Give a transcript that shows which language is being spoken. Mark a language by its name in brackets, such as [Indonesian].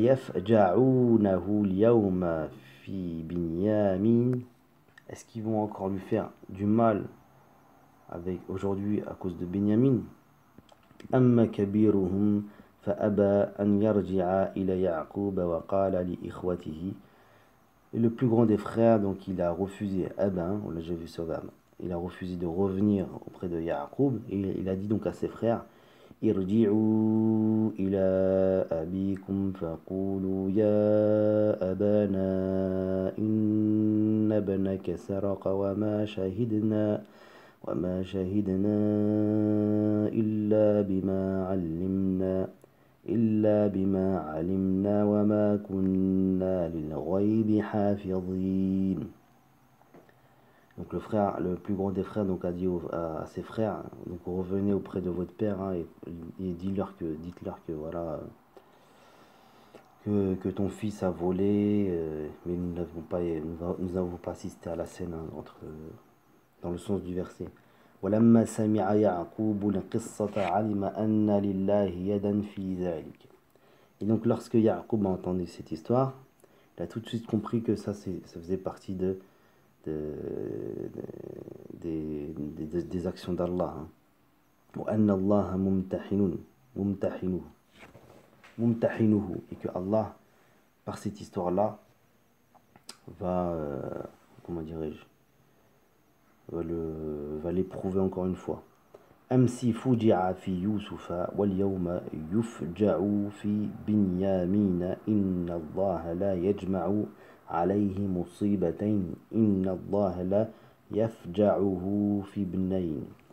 [Arabic] أفيفجعونه اليوم في بنيامين. [French] Est-ce qu'ils vont encore lui faire du mal aujourd'hui à cause de Benyamin? [Arabic] أما كبيرهم فأبى أن يرجع إلى يعقوب وقال لإخوته. [French] Et le plus grand des frères, donc il a refusé, on l'a déjà vu sur Verbe, il a refusé de revenir auprès de Ya'qub, et il a dit donc à ses frères, [Arabic] Irji'u ila abikum faqulu ya abana inna banaka saraqa wa ma shahidna illa bima 'allimna وما كنا للغيب حافظين. [French] Donc le plus grand des frères donc a dit à ses frères, donc revenez auprès de votre père, et dites-leur que voilà que ton fils a volé, mais nous n'avons pas assisté à la scène dans le sens du verset. [Arabic] ولما سمع يعقوب القصة علم أن لله يدا في ذلك. [French] Et donc lorsque Ya'qub a entendu cette histoire, il a tout de suite compris que ça faisait partie des actions d'Allah. [Arabic] وأن الله ممتحنه. [French] Et que Allah, par cette histoire-là, va, comment dirais-je, va l'éprouver encore une fois. [Arabic] أمسي فجع في يوسف واليوم يفجع في بنيامين إن الله لا يجمع عليه مصيبتين إن الله لا يفجعه في بنين.